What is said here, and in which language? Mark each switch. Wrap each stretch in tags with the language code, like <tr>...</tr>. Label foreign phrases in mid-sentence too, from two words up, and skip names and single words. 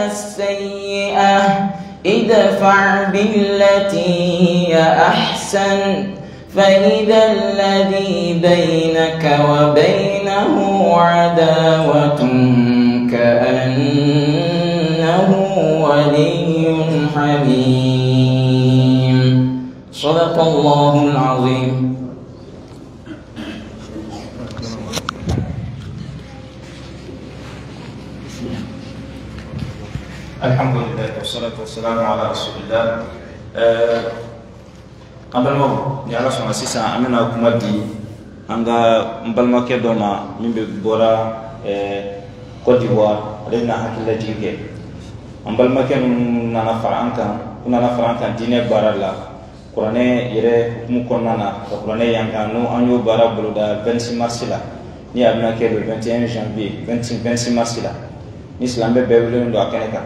<ar>السيئة ادفع بالتي هي أحسن فإذا الذي بينك وبينه عداوة كأنه ولي حميم. صدق الله العظيم. الحمد لله والصلاة والسلام على رسول الله.</ar> <bm>Ambalma ni ala sɔnna sisan an bɛna kuma di an ka n balimakɛ dɔ ma min bɔra Côte d'Ivoire, ale bɛna hakililajigin kɛ. An balimakɛ ninnu nana fara an kan diinɛ baara la kuranɛ yɛrɛ hukumu kɔnɔna na ka kuranɛ yankan n'o an y'o baara boloda 26 mars la ni a bɛna kɛ</bm> <fr>le 21 janvier</fr> <bm>26 mars la ni silamɛ bɛɛ welelen don a kɛnɛ kan.</bm>